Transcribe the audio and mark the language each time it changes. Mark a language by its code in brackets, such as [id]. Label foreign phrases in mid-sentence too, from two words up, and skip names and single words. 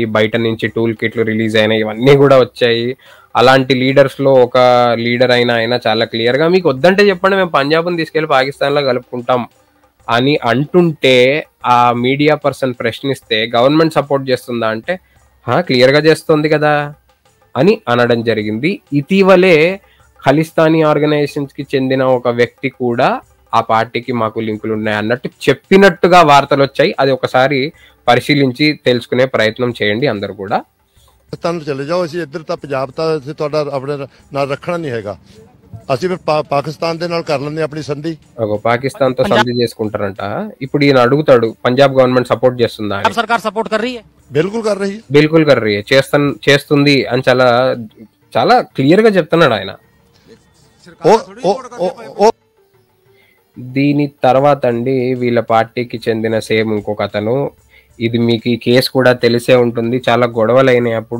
[te] బయట నుంచి టూల్ కిట్లు రిలీజ్ అయినాయి, ఇవన్నీ కూడా వచ్చాయి. అలాంటి లీడర్స్ లో ఒక లీడర్ ఆయన చాలా క్లియర్ గా మీకు వద్దంటే చెప్పండి మేము పంజాబ్ని తీసుకెళ్లి పాకిస్తాన్ లో కలుపుకుంటాం అని అంటుంటే ఆ [en] media person [te] ప్రశ్నిస్తే [en] government support [te] చేస్తుందా అంటే క్లియర్ గా చేస్తుంది కదా అని అనడం జరిగింది. ఇటీవలే ఖలిస్తానీ ఆర్గనైజేషన్స్ కి చెందిన ఒక వ్యక్తి కూడా ఆ పార్టీకి మాకు లింకులు ఉన్నాయి అన్నట్టు చెప్పినట్టుగా వార్తలు వచ్చాయి. అది ఒకసారి పరిశీలించి తెలుసుకునే ప్రయత్నం చేయండి అందరూ కూడా. [hi] चले जाओ [pa] ਅਸੀਂ ਇੱਧਰ ਤਾਂ ਪੰਜਾਬ ਤਾਂ ਅਸੀਂ ਤੁਹਾਡਾ ਆਪਣੇ ਨਾਲ ਰੱਖਣਾ ਨਹੀਂ ਹੈਗਾ, ਅਸੀਂ ਫਿਰ పాకిస్తాన్ ਦੇ ਨਾਲ ਕਰ ਲੈਂਦੇ ਆਪਣੀ సంధి. [te] పాకిస్తాన్ తో సంధి చేసుకుంటారంట. ఇప్పుడు ఈయన అడుగుతాడు పంజాబ్ [en] government support [te] చేస్తుందా? [hi] सरकार सपोर्ट कर రही है, बिल्कुल कर रही है, [te] చేస్తుంది అని చాలా క్లియర్ గా చెప్తున్నాడు ఆయన. దీని తర్వాత అండి వీళ్ళ పార్టీకి చెందిన సేమ్ ఇంకొక అతను, ఇది మీకు ఈ కేసు కూడా తెలిసే ఉంటుంది, చాలా గొడవలు అయినాయి అప్పుడు.